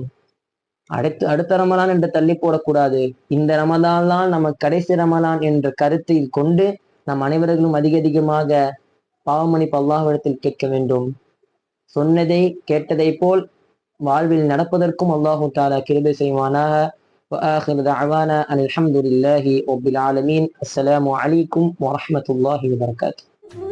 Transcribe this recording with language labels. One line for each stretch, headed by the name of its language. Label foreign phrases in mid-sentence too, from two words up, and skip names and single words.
Tamil: அடுத்த ரமலான் என்று தள்ளி போடக்கூடாது. இந்த ரமலான் தான் நம்ம கடைசி ரமலான் என்ற கருத்தில் கொண்டு நம் அனைவர்களும் அதிகமாக பாவ மன்னிப்பு அல்லாஹ்விடத்தில் கேட்க வேண்டும். சொன்னதை கேட்டதை போல் வாழ்வில் நடப்பதற்கும்
Arabic: الله تعالى
Tamil: கிருபை செய்வானாக.
Arabic: وآخر دعوانا أن الحمد لله رب العالمين. السلام عليكم ورحمة الله وبركاته.